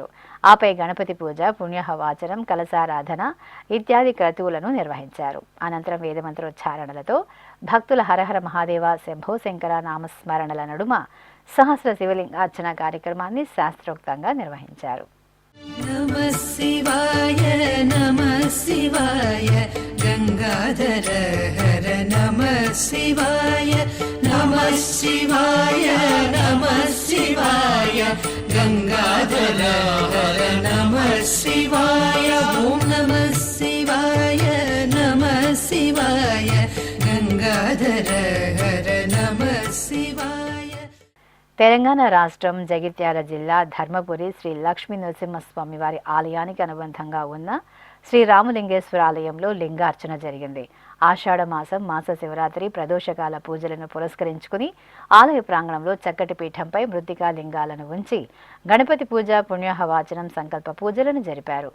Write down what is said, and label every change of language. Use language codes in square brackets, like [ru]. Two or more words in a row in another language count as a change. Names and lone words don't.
[te] ఆపై గణపతి పూజ, పుణ్యహవాచనం, కలశారాధన ఇత్యాది క్రతువులను నిర్వహించారు. అనంతరం వేదమంత్రోచ్చారణలతో భక్తుల హరహర మహాదేవ, శంభో శంకర నామస్మరణల నడుమ సహస్ర శివలింగార్చన కార్యక్రమాన్ని శాస్త్రోక్తంగా నిర్వహించారు. [sa] नमः शिवाय नमः शिवाय गंगाधर हर नमः शिवाय नमः शिवाय नमः शिवाय गंगाधर हर नमः शिवाय ओम नमः शिवाय नमः शिवाय गंगाधर हर नमः शिवाय. [te] తెలంగాణ రాష్ట్రం జగిత్యాల జిల్లా ధర్మపురి శ్రీ లక్ష్మీ నరసింహస్వామి వారి ఆలయానికి అనుబంధంగా ఉన్న శ్రీ రామలింగేశ్వర ఆలయంలో లింగార్చన జరిగింది. ఆషాఢ మాసం మాస శివరాత్రి ప్రదోషకాల పూజలను పురస్కరించుకుని ఆలయ ప్రాంగణంలో చక్కటి పీఠంపై మృత్తికా లింగాలను ఉంచి గణపతి పూజ, పుణ్యహవాచనం, సంకల్ప పూజలను జరిపారు.